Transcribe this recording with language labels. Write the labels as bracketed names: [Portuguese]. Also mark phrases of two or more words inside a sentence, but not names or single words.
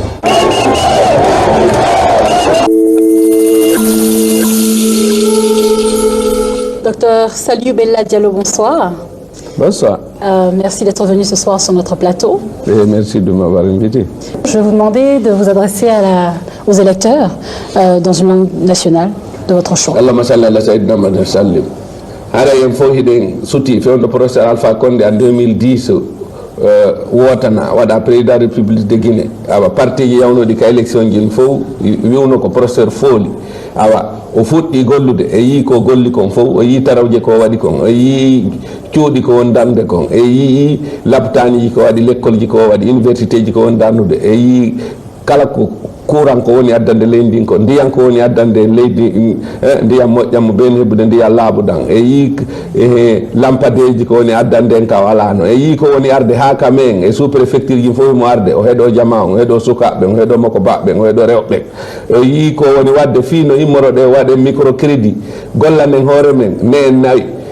[French] Docteur Saliou Bella Diallo, bonsoir. Bonsoir. Merci d'être venu ce soir sur notre plateau. Et merci de m'avoir invité. Je vais vous demander de vous adresser aux électeurs dans une langue nationale de votre choix. [Arabic] اللهم صل على سيدنا محمد سلم. [Fula] Hara yem fo hiden suti fewndo professeur Alpha Condé en 2010 wotana wada [French] président de la République de Guinée [Fula] awa parti yawno di ka élection jin fo wiwno ko professeur Foli awa o fuɗɗi gollude e yi ko golli kon fof o yi tarawje ko waɗi kon o yi cuuɗi ko won darde kon e yi laptaniji ko waɗi l'école ji ko waɗi université ji ko won darnude e yi kala ko courant ko woni addande leydi ndin ko ndiyam ko woni addande leydi ndiyam moƴƴam mo ɓen heɓude ndiyam laaɓuɗan e yi lampadeji ko woni addande en ka walano e yi ko woni arde ha kamen e sous préfecture ji fof mo arde o heeɗo jama o heeɗo sukaɓe o heeɗo makko baɓɓe o heeɗo rewɓe o yi ko woni wadde fino immoroɗe waɗe microcrédit gollanen hoore men ne en nayi